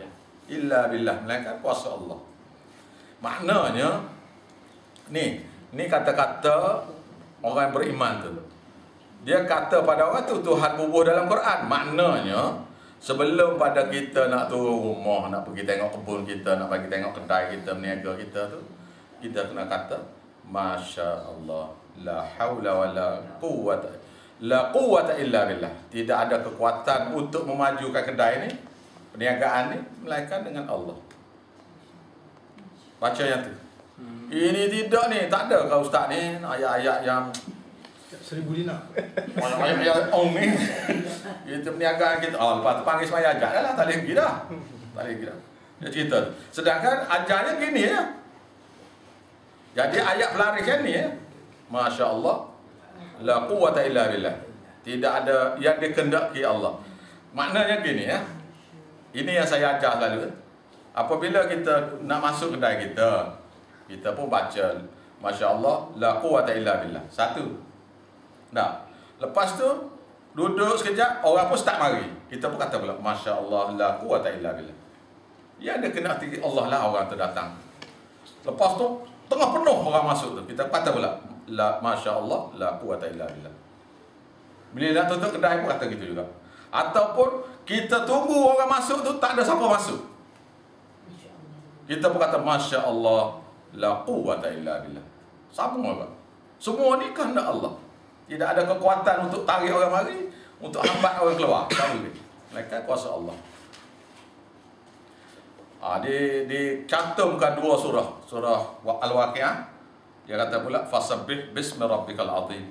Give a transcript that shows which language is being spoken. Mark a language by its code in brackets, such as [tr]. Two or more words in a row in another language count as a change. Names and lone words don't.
[ar] إلا بالله, [ms] melainkan kuasa Allah. Maknanya ni kata-kata orang beriman tu. Dia kata pada orang tu Tuhan bubuh dalam Quran. Maknanya sebelum pada kita nak turun rumah, nak pergi tengok kebun kita, nak pergi tengok kedai kita, berniaga kita tu, kita kena kata [ar] ما شاء الله, لا حول ولا قوة إلا بالله. [ms] Tidak ada kekuatan untuk memajukan kedai ni, perniagaan ni, melainkan dengan Allah. Baca yang tu. Ini tidak ni, tak ada kau ustaz ni ayat-ayat yang 1000 dinar. Ayat-ayat ni. Kita perniagaan kita, lepas tu panggil semaya ajak dah lah, tak boleh pergi dah. Tak boleh pergi dah. Dia cerita. Sedangkan ajarnya gini ya. Jadi ayat pelaris kan ni ya. [ar] ما شاء الله, لا قوة إلا بالله. [ms] Tidak ada yang dikehendaki Allah. Maknanya gini ya. Ini yang saya ajar selalu. Apabila kita nak masuk kedai kita, kita pun baca [ar] ما شاء الله, لا قوة إلا بالله. [ms] Satu. Nah, lepas tu duduk sekejap, orang pun start mari. Kita pun kata pula [ar] ما شاء الله لا قوة إلا بالله. [ms] Ya, ada kena hati Allah lah orang tu datang. Lepas tu tengah penuh orang masuk tu, kita kata pula [ar] لا ما شاء الله, لا قوة إلا بالله. [ms] Bila nak tutup kedai pun kata gitu juga. Ataupun kita tunggu orang masuk tu, tak ada siapa masuk, kita pun kata [ar] ما شاء الله, لا قوة إلا بالله. [ms] Sama juga. Semua ni kehendak Allah. Tidak ada kekuatan untuk tarik orang mari, untuk hambat orang keluar. Tak boleh. Melainkan kuasa Allah. Dicantumkan dua surah. Surah Al-Waqi'ah. Dia kata pula [ar] فسبح باسم ربك العظيم.